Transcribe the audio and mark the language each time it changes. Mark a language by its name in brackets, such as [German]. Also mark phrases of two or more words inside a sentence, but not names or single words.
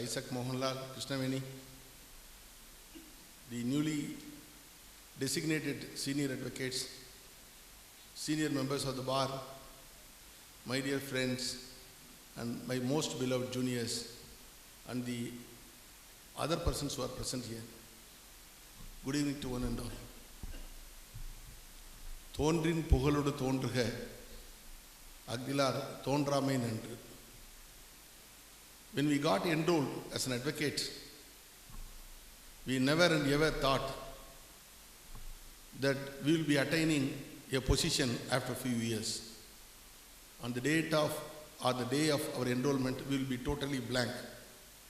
[English] ISSAC MOHANLAL, KRISHNAVENI, the newly designated senior advocates, senior members of the bar, my dear friends, and my most beloved juniors, and the other persons who are present here. Good evening to one and all. [Tamil] தோன்றின் புகழொடு தோன்றுக, அஃதிலார் தோன்றாமை நன்று. [English] When we got enrolled as an advocate, we never and ever thought that we will be attaining a position after a few years. On the date of or the day of our enrollment, we will be totally blank.